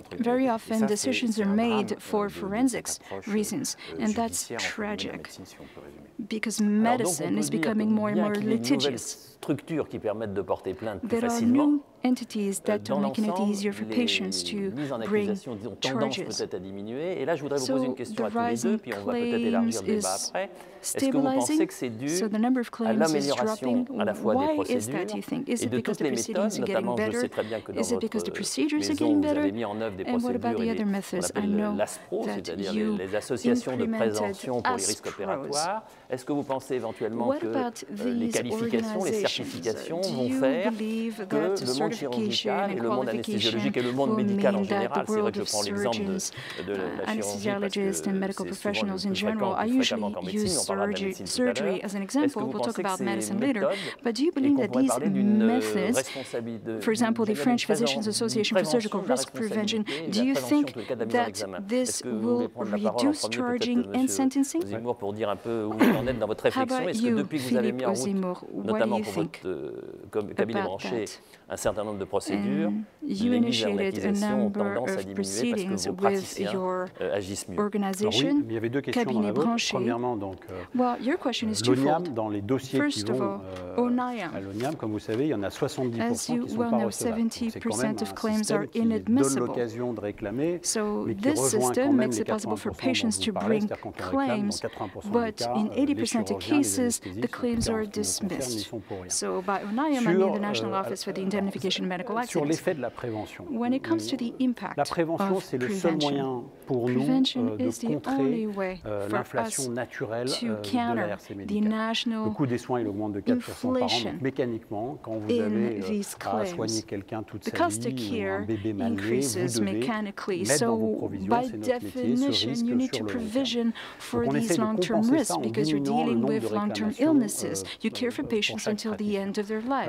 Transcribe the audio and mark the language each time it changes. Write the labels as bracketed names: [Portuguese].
[English] Very often decisions are made for forensics reasons, and that's tragic because medicine is becoming more and more litigious. [French] Structures qui permettent de porter plainte plus [English] There are new entities that are making it easier for patients to bring charges. [French] Et là, je voudrais vous poser une question à tous les deux, puis on va peut-être élargir le débat après. Est-ce que vous pensez que c'est dû à l'amélioration à la fois des procédures et de toutes les méthodes, notamment je sais très bien que dans votre maison, vous avez mis en œuvre des procédures qu'on appelle l'ASPRO, c'est-à-dire les associations de prévention pour les risques opératoires. Est-ce que vous pensez éventuellement que les qualifications, les certifications vont faire que le monde chirurgical et le monde anesthésiologique et le monde médical en général, c'est vrai que je prends l'exemple de la chirurgie parce que c'est souvent le plus fréquent qu'en médecine, on parlera de la médecine tout à l'heure. [English] As an example, we'll talk about medicine later, but do you believe that these methods, for example, the French Physicians Association for Surgical Risk Prevention, do you think that this will reduce charging and sentencing? [French] Pour dire un peu où vous en êtes dans votre réflexion, est-ce que depuis que vous avez mis en route, notamment pour votre cabinet branché, un certain nombre de procédures, les mises en accusation ont tendance à diminuer parce que vos praticiens agissent mieux? Oui, il y avait deux questions dans la vôtre. Premièrement, donc, l'ONIAM, dans les dossiers qui vont à l'ONIAM, comme vous savez, il y en a 70% qui ne sont pas recevables. C'est quand même un système qui donne l'occasion de réclamer, mais qui rejoint quand même les 80% dont vous parlez, c'est-à-dire qu'on réclame dans 80% des cas, les chirurgiens, les anesthésistes, sont pour rien. [English] So by ONIAM, I mean the National Office for the Indemnification of Medical Accidents. [French] Sur l'effet de la prévention. [English] When it comes to the impact [French] la prévention, c'est le seul moyen pour nous de contrer l'inflation naturelle de la RC médicale. Le coût des soins, il augmente de 4% par an, donc mécaniquement, quand vous avez à soigner quelqu'un toute sa vie, ou un bébé mal né, vous devez mettre dans vos provisions, c'est notre métier, ce risque sur le long terme. Donc on essaie de compenser ça en diminuant le nombre de réclamations [English] You care for patients until the end of their lives.